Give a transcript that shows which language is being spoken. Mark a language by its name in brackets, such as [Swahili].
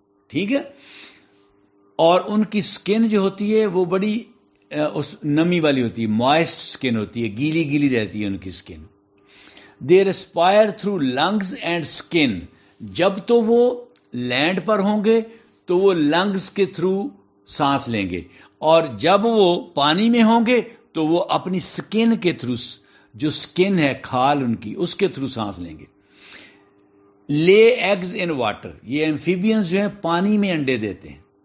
[Urdu] ٹھیک ہے, اور ان کی سکن جو ہوتی ہے وہ بڑی نمی والی ہوتی ہے, موائسٹ سکن ہوتی ہے, گیلی گیلی رہتی ہے ان کی سکن. [English] They respire through lungs and skin. [Urdu] جب تو وہ لینڈ پر ہوں گے تو وہ لنگز کے تھرو سانس لیں گے, اور جب وہ پانی میں ہوں گے تو وہ اپنی سکن کے تھرو, جو سکن ہے کھال ان کی, اس کے تھرو سانس لیں گے. [English] Lay eggs in water. [Urdu] یہ ایمفیبینز جو ہیں پانی میں انڈے دیتے ہیں.